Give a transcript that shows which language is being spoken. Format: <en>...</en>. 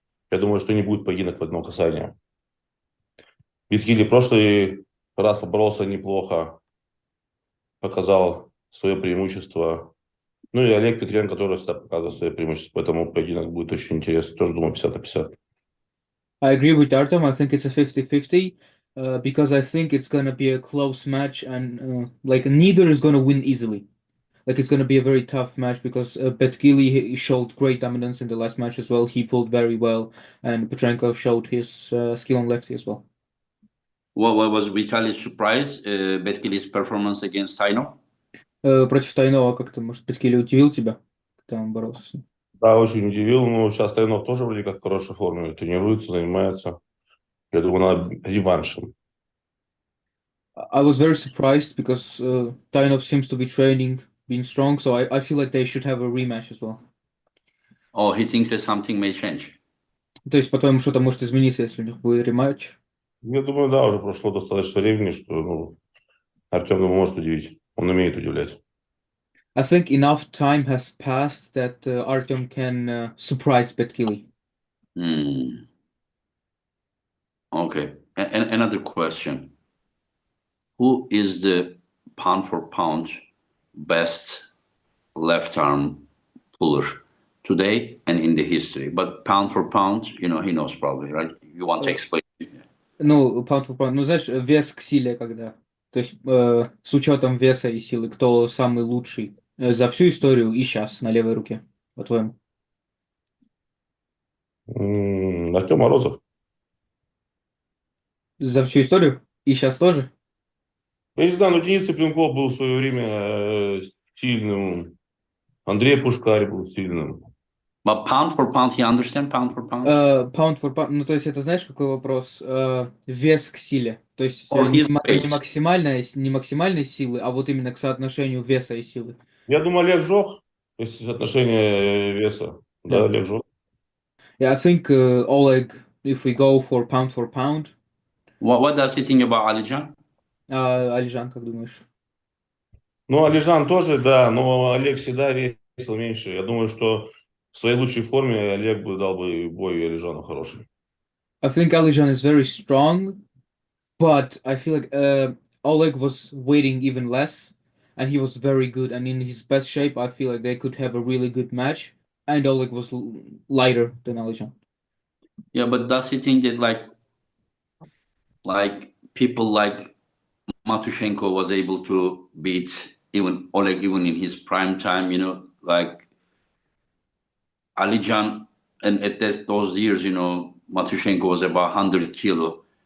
<ru>Я думаю, что не будет поединок в одно касание. Витхили прошлый раз поборолся неплохо, показал свое преимущество. Ну и Олег Петренко тоже всегда показывает свое преимущество, поэтому поединок будет очень интересный. Тоже думаю 50-50.</ru> <en>I agree with Artyom. I think it's a 50-50 because I think it's gonna be a close match and like neither is gonna win easily. Like it's gonna be a very tough match because Betkili showed great dominance in the last match as well. He pulled very well, and Petrenko showed his skill on lefty as well. What was Vitali's surprise? Betkili's performance against Taino?</en> <ru>Против Тайнова как-то, может, Беткили удивил тебя, когда он боролся с ним? Да, очень удивил. Но сейчас Тайнов тоже вроде как в хорошей форме. Тренируется, занимается. Я думаю, надо реваншем.</ru> <en>I was very surprised because Tainov seems to be training, being strong, so I feel like they should have a rematch as well. Oh, he thinks that something may change.</en> <ru>То есть, по-твоему, что-то может измениться, если у них будет рематч? Я думаю, да, уже прошло достаточно времени, что Артем может удивить. Он умеет удивлять.</ru> <en>I think enough time has passed that Artyom can surprise Betkili. Okay. And another question. Who is the pound for pound best left arm puller today and in the history? But pound for pound, he knows probably, right? You want to explain?</en> <ru>Ну,</ru> <en>pound for pound,</en> <ru>ну, знаешь, вес к силе когда. То есть, с учетом веса и силы, кто самый лучший за всю историю и сейчас на левой руке, по-твоему? Артем Морозов. За всю историю? И сейчас тоже? Я не знаю, но Денис Цыпленков был в свое время сильным. Андрей Пушкарь был сильным.</ru> <en>But pound for pound, he understand pound for pound? Pound for pound,</en> <ru>ну, то есть, это знаешь, какой вопрос? Вес к силе. То есть,</ru> <en>Or his</en> <ru>не</ru> <en>weight?</en> <ru>не максимальной силы, а вот именно к соотношению веса и силы. Я думаю, Олег Жох, то есть соотношение веса. Да,</ru> <en>Yeah.</en> <ru>Олег Жох.</ru> <en>Yeah, I think Oleg, if we go for pound, What does he think about Alijan?</en> <ru>Алижан, как думаешь? Ну, Алижан тоже, да, но Олег всегда весил меньше. Я думаю, что в своей лучшей форме Олег бы дал бы бой Алижану хороший.</ru> <en>I think Alijan is very strong, but I feel like Oleg was waiting even less, and he was very good. And in his best shape, I feel like they could have a really good match. And Oleg was lighter than Alijan. Yeah, but does he think that like people like Matushenko was able to beat even Oleg even in his prime time, like Alijan, and at those years, Matushenko was about 100 kilo.</en>